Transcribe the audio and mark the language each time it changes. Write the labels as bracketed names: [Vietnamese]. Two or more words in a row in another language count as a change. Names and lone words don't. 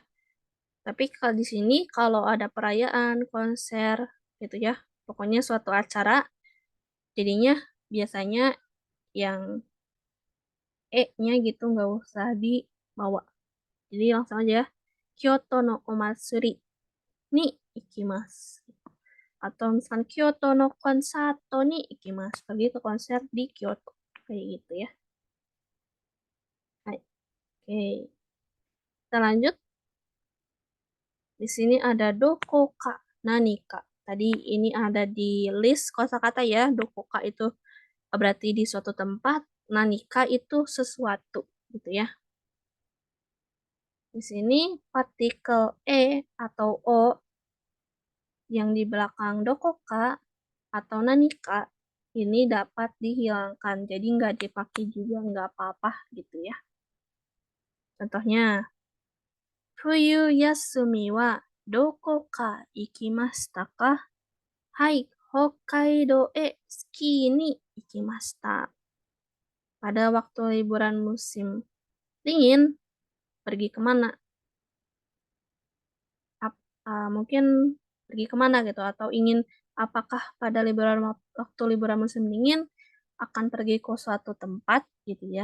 [Indonesian] Tapi kalau di sini kalau ada perayaan, konser gitu ya, pokoknya suatu acara jadinya biasanya yang nya gitu nggak usah dibawa. Jadi langsung aja [Japanese] 京都のお祭りに行きます. [Indonesian] Atau misalkan [Japanese] 京都のコンサートに行きます. [Indonesian] Pergi ke konser di Kyoto. Kayak gitu ya. Hai. Oke. Kita lanjut. Di sini ada dokoka, nanika. Tadi ini ada di list kosakata ya. Dokoka itu berarti di suatu tempat. Nanika itu sesuatu gitu ya. Di sini partikel atau o yang di belakang dokoka atau nanika ini dapat dihilangkan. Jadi nggak dipakai juga nggak apa-apa gitu ya. Contohnya, [Japanese] 冬休みはどこか行きましたか? はい、北海道スキーに行きました. [Indonesian] Pada waktu liburan musim dingin, pergi kemana? Mungkin pergi kemana gitu atau ingin apakah pada waktu liburan musim dingin akan pergi ke suatu tempat gitu ya.